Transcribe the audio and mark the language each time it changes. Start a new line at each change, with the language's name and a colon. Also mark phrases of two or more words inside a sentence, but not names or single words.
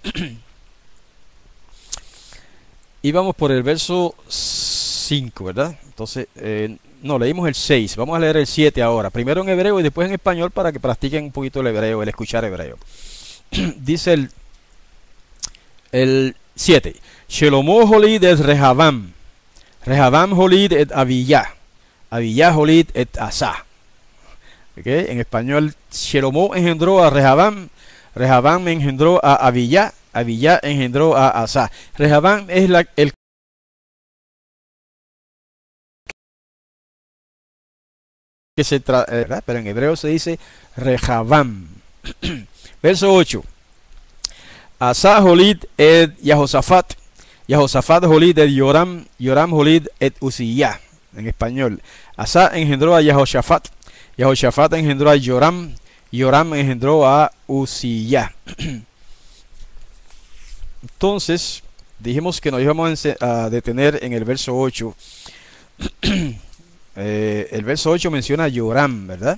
Spanish: Y vamos por el verso 5, ¿verdad? Entonces, no, leímos el 6, vamos a leer el 7 ahora, primero en hebreo y después en español para que practiquen un poquito el hebreo, el escuchar hebreo. Dice el 7,
Hebrew: שלמה הוליד את רחבעם, רחבעם הוליד את אביה, אביה הוליד את אסא.
Spanish: ¿Okay? En español, Shelomó engendró a Rehabam, Rehabam engendró a Abiyah, Abiyah engendró a Asa. Rehabam es el que se pero en hebreo se dice Rehabam. Verso 8.
Hebrew: אסא הוליד את יהושפט, יהושפט הוליד את יורם, יורם הוליד את עוזיה.
Spanish: En español, Asa engendró a Yahoshafat, Yahoshafat engendró a Yoram, Yoram engendró a Uziyah. Entonces, dijimos que nos íbamos a detener en el verso 8. El verso 8 menciona a Yoram, ¿verdad?